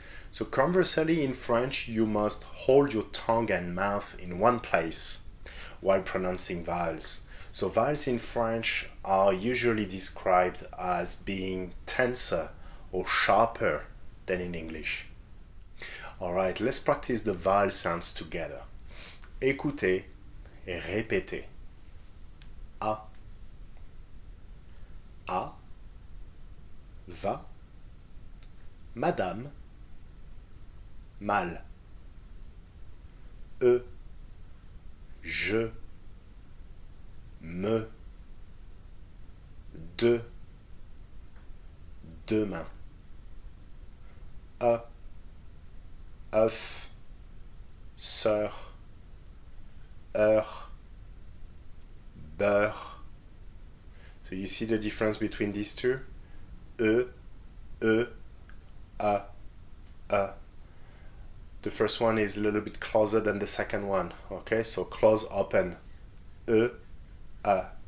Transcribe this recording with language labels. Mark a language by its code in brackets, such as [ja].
[en] So conversely in French, you must hold your tongue and mouth in one place while pronouncing vowels. So vowels in French are usually described as being tenser or sharper than in English. Alright, let's practice the vowel sounds together. [fr] Écoutez et répétez. A, A, va, madame, mal, je, me, de, demain, œuf, sœur, heure, beurre. [en] So you see the difference between these two? A. The first one is a little bit closer than the second one, okay? So close, open, a.